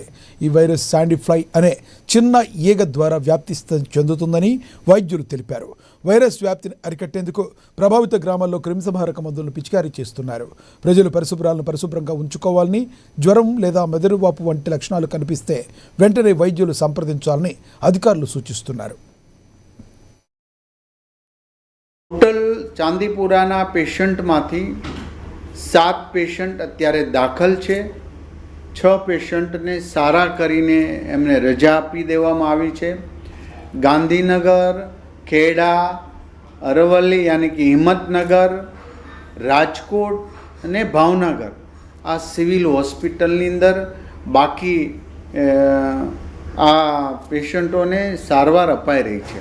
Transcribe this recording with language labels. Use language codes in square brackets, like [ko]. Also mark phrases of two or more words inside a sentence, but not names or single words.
[te] ఈ వైరస్ శాండీ ఫ్లై అనే చిన్న ఈగ ద్వారా వ్యాప్తి చెందుతుందని వైద్యులు తెలిపారు. వైరస్ వ్యాప్తిని అరికట్టేందుకు ప్రభావిత గ్రామాల్లో క్రిమిసంహారక మందులను పిచికారీ చేస్తున్నారు. ప్రజలు పరిశుభ్రాలను పరిశుభ్రంగా ఉంచుకోవాలని, జ్వరం లేదా మెదడు వాపు వంటి లక్షణాలు కనిపిస్తే వెంటనే వైద్యులు సంప్రదించాలని అధికారులు సూచిస్తున్నారు. [gu] ટોટલ ચાંદીપુરાના પેશન્ટમાંથી 7 પેશન્ટ અત્યારે દાખલ છે. 6 પેશન્ટને સારા કરીને એમને રજા આપી દેવામાં આવી છે. ગાંધીનગર, ખેડા, અરવલ્લી [hi] यानी कि [gu] હિંમતનગર, રાજકોટ અને ભાવનગર આ સિવિલ હોસ્પિટલની અંદર બાકી આ પેશન્ટોને સારવાર અપાઈ રહી છે.